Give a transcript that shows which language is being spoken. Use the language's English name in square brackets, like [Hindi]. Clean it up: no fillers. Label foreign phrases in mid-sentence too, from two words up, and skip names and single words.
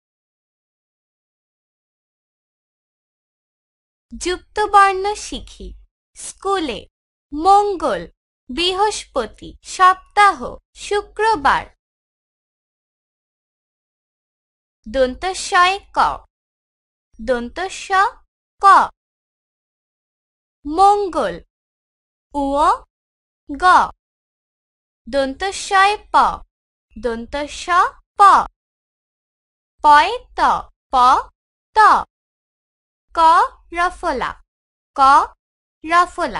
[Bangla] যুক্তবর্ণ শিখি। স্কুলে মঙ্গল, বৃহস্পতি, সপ্তাহ, শুক্রবার। দন্ত স-এ ক, দন্ত স ক। মঙ্গল উ গ, দন্ত স-এ প, দন্ত স প। পয়ে ত, প ত। ক রফলা, ক রফলা।